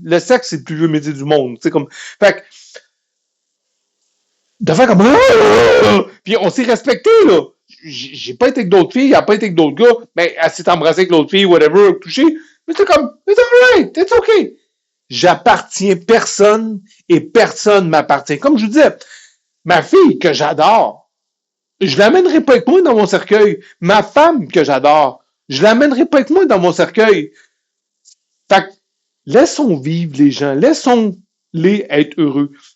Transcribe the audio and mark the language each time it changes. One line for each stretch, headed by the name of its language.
French: Le sexe, c'est le plus vieux métier du monde. C'est comme. Fait que, de faire comme. Puis on s'est respecté, là. J'ai pas été avec d'autres filles, elle a pas été avec d'autres gars, mais elle s'est embrassée avec l'autre fille, whatever, touché. Mais c'est comme,
English: it's alright, it's okay.
French: J'appartiens personne et personne m'appartient. Comme je vous disais, ma fille que j'adore, je l'amènerai pas avec moi dans mon cercueil. Ma femme que j'adore, je l'amènerai pas avec moi dans mon cercueil. Fait que, laissons vivre les gens, laissons-les être heureux.